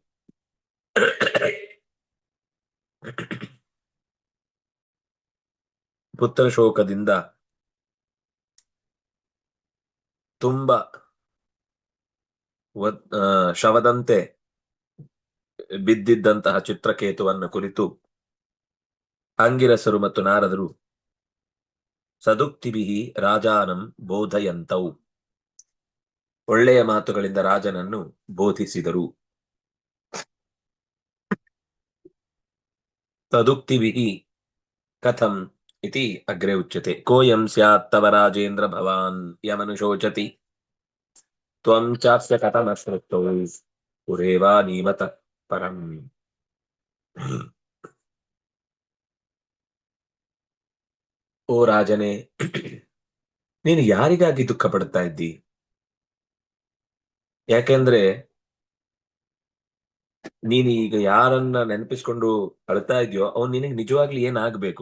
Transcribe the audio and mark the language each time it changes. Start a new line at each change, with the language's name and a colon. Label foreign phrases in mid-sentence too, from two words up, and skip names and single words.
Kannada: ಪುತ್ರ ಶೋಕದಿಂದ ತುಂಬಾ ಶವದಂತೆ ಬಿದ್ದಿದ್ದಂತಹ ಚಿತ್ರಕೇತುವನ್ನು ಕುರಿತು ಅಂಗಿರಸರು ಮತ್ತು ನಾರದರು
Sanskrit: ಸದುಕ್ತಿಭಿ ರಾಜಾನಂ ಬೋಧಯಂತೌ
Kannada: ಒಳ್ಳೆಯ ಮಾತುಗಳಿಂದ ರಾಜನನ್ನು ಬೋಧಿಸಿದರು.
Sanskrit: ತದುಕ್ತಿಭಿ ಕಥಂ ಇತಿ ಅಗ್ರೆ ಉಚ್ಯತೆ. ಕೋಯಂ ಸ್ಯಾತ್ ತವ ರಾಜೇಂದ್ರ ಭವಾನ್ ಯಮನುಶೋಚತಿ ತ್ವಂ ಚಾಸ್ಯ ಕಥಮಶ್ರುತೋ ಪುರೇವಾ ನೀಮತ ಪರಂ.
Kannada: ಓ ರಾಜನೇ, ನೀನು ಯಾರಿಗಾಗಿ ದುಃಖ ಪಡ್ತಾ ಇದ್ದಿ? ಯಾಕೆಂದ್ರೆ ನೀನು ಈಗ ಯಾರನ್ನ ನೆನಪಿಸ್ಕೊಂಡು ಅಳ್ತಾ ಇದೆಯೋ ಅವನ್ ನಿನಗೆ ನಿಜವಾಗ್ಲಿ ಏನಾಗ್ಬೇಕು?